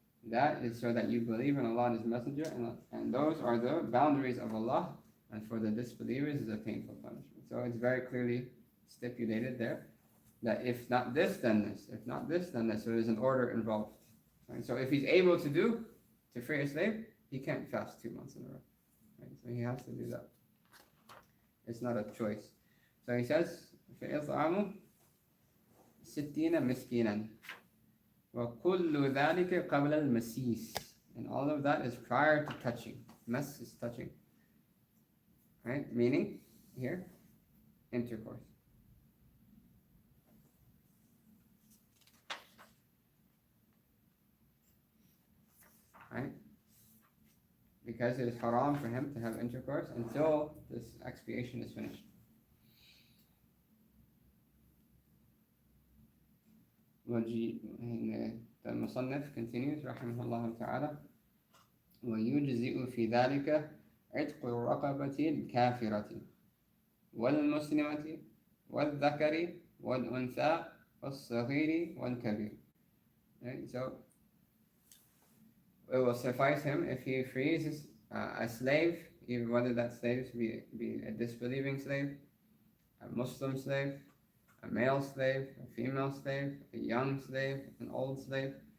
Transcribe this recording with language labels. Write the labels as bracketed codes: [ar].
[en] That is so that you believe in Allah and His Messenger, and those are the boundaries of Allah, and for the disbelievers is a painful punishment. So it's very clearly stipulated there that if not this, then this. If not this, then this. So there's an order involved. Right? So if he's able to free a slave, he can't fast 2 months in a row. Right? So he has to do that. It's not a choice. So he says, [ar] فَإِطْعَامُ سِتِّينَ مِسْكِينًا وَكُلُّ ذَلِكَ قَبْلَ الْمَسِيسِ. [en] And all of that is prior to touching. Mas is touching. Right? Meaning, here, intercourse. Right? Because it is haram for him to have intercourse until this expiation is finished. The Musannif continues, rahimahullah ta'ala, [ar] وَيُجْزِئُ فِي ذَلِكَ عِتْقُ الرَّقَبَةِ الْكَافِرَةِ وَالْمُسْلِمَةِ وَالذَّكَرِ وَالْأُنْثَى وَالصَّغِيرِ وَالْكَبِيرِ. [en] Right? So it will suffice him if he frees a slave, even whether that slave be a disbelieving slave, a Muslim slave, a male slave, a female slave, a young slave, an old slave.